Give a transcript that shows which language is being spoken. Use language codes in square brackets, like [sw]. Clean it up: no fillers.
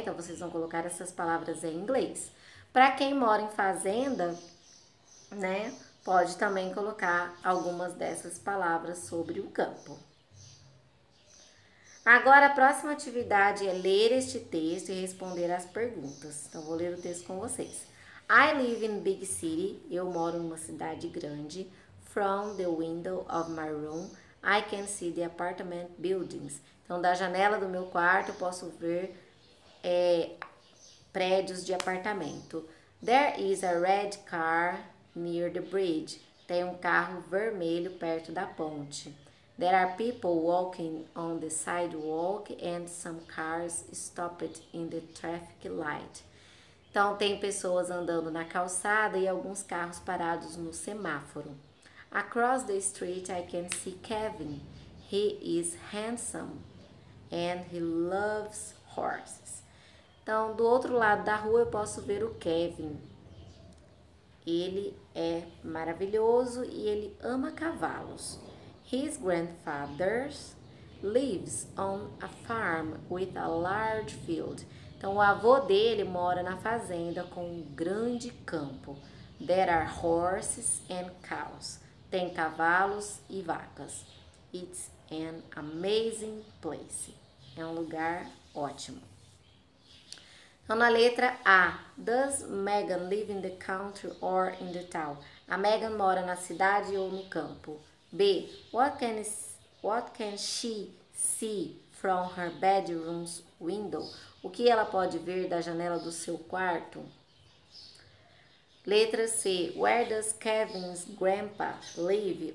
[pt] Então, vocês vão colocar essas palavras em inglês. Para quem mora em fazenda, né, pode também colocar algumas dessas palavras sobre o campo. Agora, a próxima atividade é ler este texto e responder às perguntas. Então, vou ler o texto com vocês. [en] I live in big city. [pt] Eu moro em uma cidade grande. [en] From the window of my room, I can see the apartment buildings. [pt] Então, da janela do meu quarto, eu posso ver prédios de apartamento. [en] There is a red car near the bridge. [pt] Tem um carro vermelho perto da ponte. [en] There are people walking on the sidewalk and some cars stopped in the traffic light. [pt] Então, tem pessoas andando na calçada e alguns carros parados no semáforo. [en] Across the street, I can see Kevin. He is handsome and he loves horses. [pt] Então, do outro lado da rua, eu posso ver o Kevin. Ele é maravilhoso e ele ama cavalos. [en] His grandfather lives on a farm with a large field. [pt] Então, o avô dele mora na fazenda com um grande campo. [en] There are horses and cows. [pt] Tem cavalos e vacas. [en] It's an amazing place. [pt] É um lugar ótimo. Então, na letra A, [en] does Megan live in the country or in the town? [pt] A Megan mora na cidade ou no campo? [en] B, what can she see from her bedroom's window? [pt] O que ela pode ver da janela do seu quarto? [en] Letra C, where does Kevin's grandpa live?